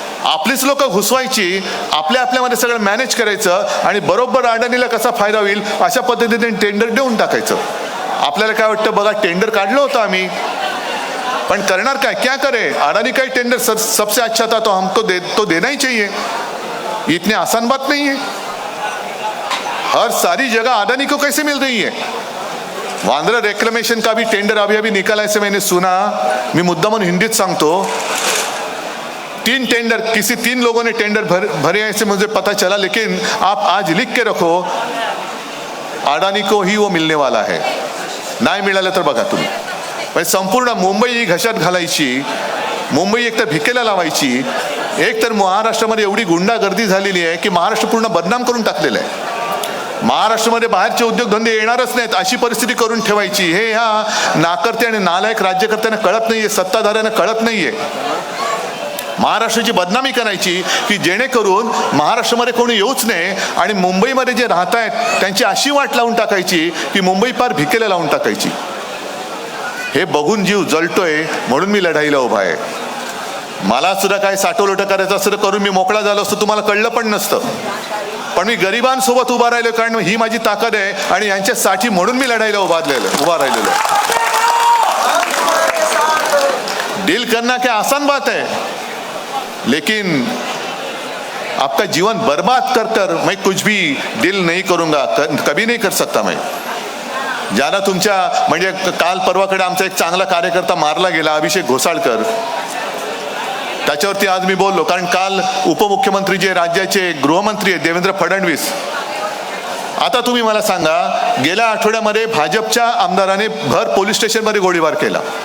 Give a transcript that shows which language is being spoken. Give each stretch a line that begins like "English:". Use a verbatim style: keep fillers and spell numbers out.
Marathi: आपलीच लोक घुसवायची, आपल्या आपल्यामध्ये सगळं मॅनेज करायचं आणि बरोबर अडाणीला कसा फायदा होईल अशा पद्धतीने टेंडर देऊन टाकायचं. आपल्याला काय वाटतं बघा, टेंडर काढलं होतं आम्ही, पण करणार काय,
Hindi: क्या करे, अडानी काही टेंडर सब, सबसे अच्छा था तो हमको दे, तो देना ही चाहिए, इतने आसान बात नहीं है. हर सारी जगह अडानी को कैसे मिल रही है. वांद्रा रेक्लेमेशन का भी टेंडर अभी अभी निकला ऐसे मैंने सुना.
Marathi: मी मुद्दामन हिंदीत सांगतो,
Hindi: तीन टेंडर किसी तीन लोगों ने टेंडर भर, भरे ऐसे मुझे पता चला, लेकिन आप आज लिख के रखो, अडानी को ही वो मिलने वाला है.
Marathi: नाही मिळालं तर बघा तुम्ही. म्हणजे संपूर्ण मुंबई ही घशात घालायची, मुंबई एकतर भिकेला लावायची. एक तर महाराष्ट्रामध्ये एवढी गुंडागर्दी झालेली आहे की महाराष्ट्र पूर्ण बदनाम करून टाकलेलं आहे. महाराष्ट्रामध्ये बाहेरचे उद्योगधंदे येणारच नाहीत अशी परिस्थिती करून ठेवायची, हे ह्या नाकर्ते आणि नालायक राज्यकर्त्यांना कळत नाहीये, सत्ताधाऱ्यांना कळत नाहीये. महाराष्ट्राची बदनामी करायची की जेणेकरून महाराष्ट्रामध्ये कोणी येऊच नाही आणि मुंबईमध्ये जे राहत आहेत त्यांची अशी वाट लावून टाकायची की मुंबई पार भिकेला लावून टाकायची. हे बघून जीव जळतोय, म्हणून मी लढाईला उभा आहे. मला सुद्धा काय साठवलोट करायचं असं करून मी मोकळा झालो असतो, तुम्हाला कळलं पण नसतं. पण मी गरिबांसोबत उभा राहिलो, कारण ही माझी ताकद आहे आणि यांच्यासाठी म्हणून मी लढाईला उभारलेलं उभा राहिलेलो.
Hindi: डील करना क्या आसान बात है, लेकिन आपका जीवन बर्बाद कर कर मैं कुछ भी डील नहीं करूंगा, कभी नहीं कर सकता मैं.
Marathi: ज्याला तुमच्या म्हणजे काल परवाकडे आमचा एक चांगला कार्यकर्ता मारला गेला, अभिषेक घोसाळकर, त्याच्यावरती आज मी बोललो. कारण काल उपमुख्यमंत्री जे राज्याचे गृहमंत्री आहेत देवेंद्र फडणवीस, आता तुम्ही मला सांगा, गेल्या आठवड्यामध्ये भाजपच्या आमदाराने भर पोलीस स्टेशनमध्ये गोळीबार केला.